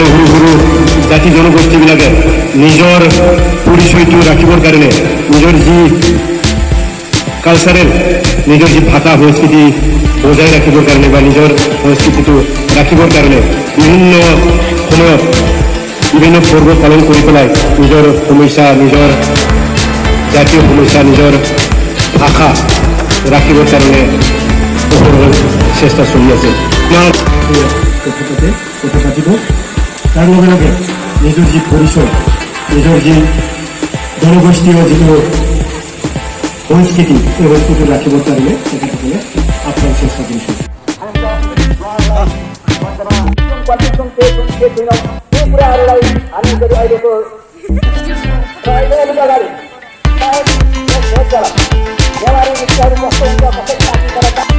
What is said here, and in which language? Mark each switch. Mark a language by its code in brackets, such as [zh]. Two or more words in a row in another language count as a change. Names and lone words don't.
[as] সৰু সৰু জাতি জনগোষ্ঠীবিলাকে নিজৰ পৰিচয়টো ৰাখিবৰ কাৰণে, নিজৰ যি কালচাৰেল, নিজৰ যি ভাষা সংস্কৃতি বজাই ৰাখিবৰ কাৰণে বা নিজৰ সংস্কৃতিটো ৰাখিবৰ কাৰণে বিভিন্ন সময়ত বিভিন্ন পৰ্ব পালন কৰি পেলাই নিজৰ সমস্যা, নিজৰ জাতীয় সমস্যা, নিজৰ ভাষা ৰাখিবৰ কাৰণে চেষ্টা চলি আছে। কথা পাতিব, তাৰ লগে লগে নিজৰ যি পৰিচয়, নিজৰ যি জনগোষ্ঠীয় যিটো সংস্কৃতি, এই সংস্কৃতি ৰাখিবৰ কাৰণে তেখেতসকলে আপ্ৰাণ চেষ্টা কৰিছে। [ne] कुराहरूलाई हामी गरी अहिलेको नेवारी नृत्यहरू कस्तो हुन्छ, कसरी नाचिन्छ